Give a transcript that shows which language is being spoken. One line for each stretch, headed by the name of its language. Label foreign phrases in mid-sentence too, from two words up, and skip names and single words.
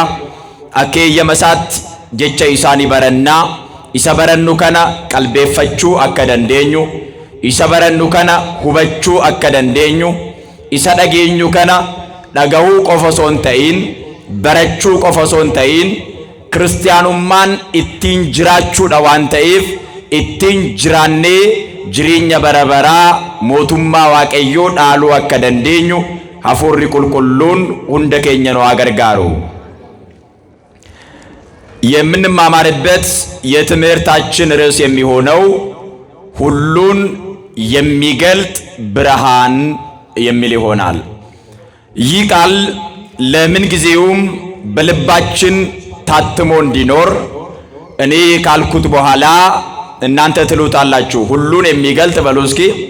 Oromo: Akka eeyyama isaatti jecha isaanii barannaa, isa barannu kana qalbeeffachuu akka dandeenyu, isa barannu kana hubachuu akka dandeenyu, isa dhageenyu kana dhagahuu qofa osoo hin ta'in barachuu qofa osoo hin ta'in kiristaanummaan ittiin jiraachuudha waan ta'eef ittiin jiraannee jireenya bara baraa mootummaa waaqayyoo dhaaluu akka dandeenyu hafuurri qulqulluun hunda keenya nu haa gargaaru።
Amharic: የምንማማርበት የትምህርታችን ርዕስ የሚሆነው ሁሉን የሚገልጥ ብርሃን የሚል ይሆናል። ይህ ቃል ለምን ጊዜውም በልባችን ታትሞ እንዲኖር እኔ ካልኩት በኋላ እናንተ ትሉታላችሁ። ሁሉን የሚገልጥ በሉ እስኪ።